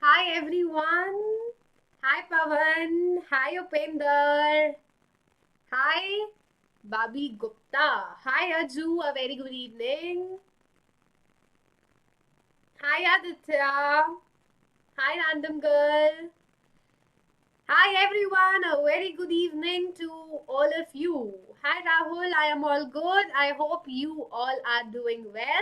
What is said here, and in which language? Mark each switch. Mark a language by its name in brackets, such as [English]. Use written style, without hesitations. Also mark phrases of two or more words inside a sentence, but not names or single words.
[English] everyone. Hi Pavan. Hi Upender. Hi Babi Gupta. Hi Aju. A very good evening. Hi Aditya. Hi Random Girl. Hi everyone. A very good evening to all of you. Hi Rahul. I am all good. I hope you all are doing well.